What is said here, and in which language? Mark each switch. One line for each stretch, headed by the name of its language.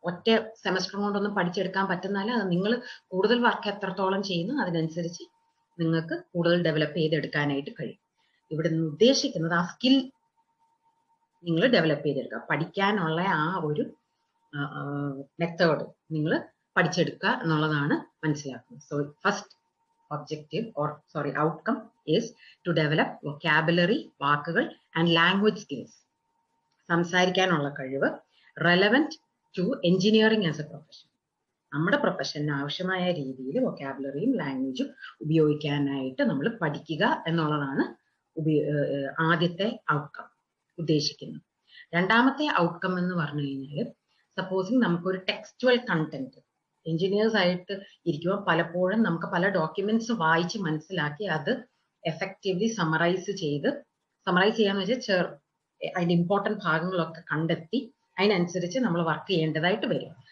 Malayalam: ഒറ്റ സെമസ്റ്റർ കൊണ്ടൊന്നും പഠിച്ചെടുക്കാൻ പറ്റുന്നതല്ല. അത് നിങ്ങൾ കൂടുതൽ വർക്ക് എത്രത്തോളം ചെയ്യുന്നു അതിനനുസരിച്ച് നിങ്ങൾക്ക് കൂടുതൽ ഡെവലപ്പ് ചെയ്തെടുക്കാനായിട്ട് കഴിയും. ഇവിടെ നിന്ന് ഉദ്ദേശിക്കുന്നത് ആ സ്കിൽ നിങ്ങൾ ഡെവലപ്പ് ചെയ്തെടുക്കുക, പഠിക്കാനുള്ള ആ ഒരു മെത്തേഡ് നിങ്ങൾ പഠിച്ചെടുക്കുക എന്നുള്ളതാണ് മനസ്സിലാക്കുന്നത്.
English: so first objective outcome is to develop vocabulary,
Malayalam: വാക്കുകൾ
English: and language skills,
Malayalam: സംസാരിക്കാനുള്ള കഴിവ്,
English: relevant to engineering as a profession.
Malayalam: നമ്മുടെ പ്രൊഫഷന് ആവശ്യമായ രീതിയിൽ വൊക്കാബുലറിയും ലാംഗ്വേജും ഉപയോഗിക്കാനായിട്ട് നമ്മൾ പഠിക്കുക എന്നുള്ളതാണ് ആദ്യത്തെ ഔട്ട്കം ഉദ്ദേശിക്കുന്നത്. രണ്ടാമത്തെ ഔട്ട്കം എന്ന് പറഞ്ഞു കഴിഞ്ഞാൽ, സപ്പോസിങ് നമുക്കൊരു ടെക്സ്റ്റുവൽ കണ്ടന്റ്, എഞ്ചിനീയേഴ്സ് ആയിട്ട് ഇരിക്കുമ്പോൾ പലപ്പോഴും നമുക്ക് പല ഡോക്യുമെന്റ്സ് വായിച്ച് മനസ്സിലാക്കി അത് എഫക്റ്റീവ്ലി സമറൈസ് ചെയ്യാന്ന് വെച്ചാൽ അതിന്റെ ഇമ്പോർട്ടൻറ്റ് ഭാഗങ്ങളൊക്കെ കണ്ടെത്തി അതിനനുസരിച്ച് നമ്മൾ വർക്ക് ചെയ്യേണ്ടതായിട്ട് വരും.